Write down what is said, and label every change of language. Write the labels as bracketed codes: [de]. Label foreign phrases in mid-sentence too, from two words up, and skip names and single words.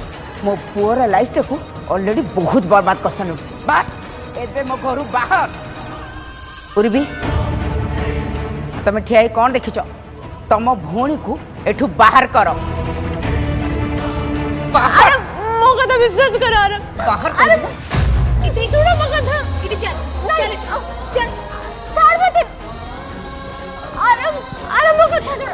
[or] ମୋ ପୁଅର ଲାଇଫଟାକୁ ଅଲରେଡି ବହୁତ ବରବାଦ କରିସାରିଲୁ। ବାହାର, ଏବେ ମୋ ଘରୁ ବାହାର। ପୂର୍ବୀ ତମେ ଠିଆ ହେଇ କ'ଣ ଦେଖିଛ? ତମ ଭଉଣୀକୁ ଏଠୁ ବାହାର କର। ବାହାର, ମୋ କଥା ବିଶ୍ୱାସ କର ଆରବ। ବାହାର [hi] इधर सुनो [or] ମୋ କଥା। [hi] इधर चल चल चल छोड़ मत। [or] आरब आरब ମୋ କଥା छोड़।